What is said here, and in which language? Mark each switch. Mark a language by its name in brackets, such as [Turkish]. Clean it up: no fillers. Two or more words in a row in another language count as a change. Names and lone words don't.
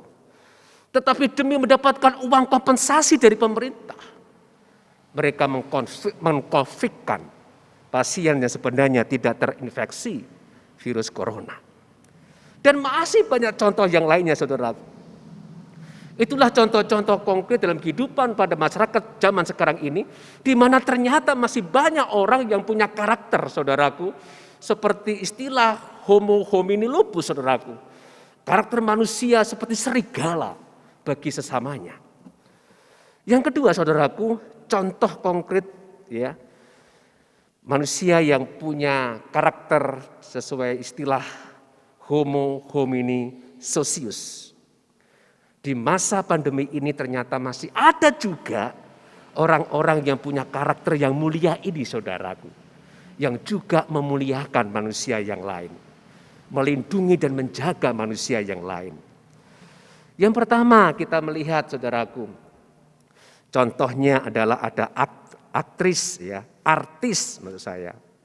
[Indonesian] Tetapi demi mendapatkan uang kompensasi dari pemerintah, mereka meng-COVID-kan pasien yang sebenarnya tidak terinfeksi virus corona. Dan masih banyak contoh yang lainnya, saudaraku. Itulah contoh-contoh konkret dalam kehidupan pada masyarakat zaman sekarang ini, di mana ternyata masih banyak orang yang punya karakter, saudaraku, seperti istilah [Latin] homo homini lupus, [Indonesian] saudaraku. Karakter manusia seperti serigala bagi sesamanya. Yang kedua, saudaraku, contoh konkret, ya, manusia yang punya karakter sesuai istilah [Latin] homo homini socius. [Indonesian] Di masa pandemi ini ternyata masih ada juga orang-orang yang punya karakter yang mulia ini, saudaraku, yang juga memuliakan manusia yang lain, melindungi dan menjaga manusia yang lain. Yang pertama kita melihat, saudaraku, contohnya adalah ada aktris, ya, artis menurut saya,